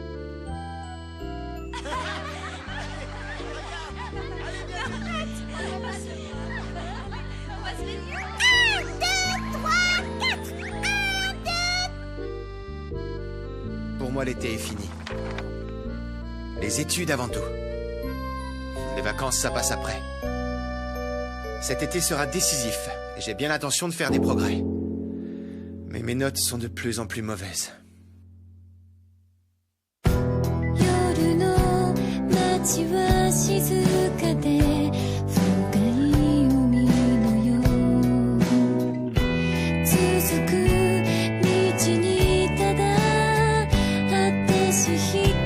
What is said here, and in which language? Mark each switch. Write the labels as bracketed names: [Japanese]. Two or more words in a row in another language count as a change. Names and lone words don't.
[French] Pour moi, l'été est fini. Les études avant tout. Les vacances, ça passe après. Cet été sera décisif et j'ai bien l'intention de faire des progrès. Mais mes notes sont de plus en plus mauvaises. [Japanese] 夜の街は静かで深い海のよう続く道にただ私一